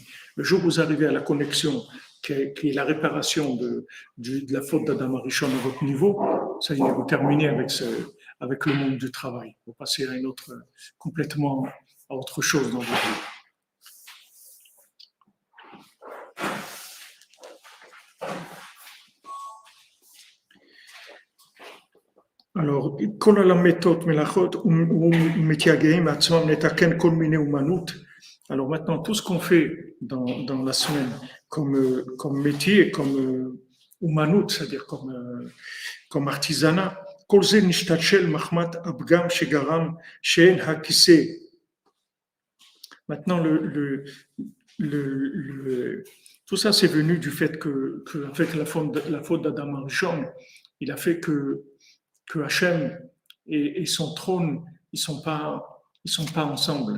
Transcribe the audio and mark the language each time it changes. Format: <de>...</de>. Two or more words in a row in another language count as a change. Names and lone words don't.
<fr>Le jour où vous arrivez à la connexion, qui est la réparation de la faute d'Adam Arishon à votre niveau, ça y est, vous terminez avec le monde du travail. Vous passez à complètement à autre chose dans votre vie. Alors,</fr> <he>כל הלמדות מלאכות ומתייגעים מעצמם לתקן כל מיני אומנות.</he> <fr>Alors maintenant, tout ce qu'on fait dans la semaine comme métier, comme אומנות, c'est-à-dire comme artisanat,</fr> <he>כל זה נשתלשל מחמת הפגם שגרם שאין הכיסא.</he> <fr>Maintenant, tout ça, c'est venu du fait qu'avec la faute d'Adam Arishon, il a fait que Hachem et son trône, ils sont pas ensemble.</fr>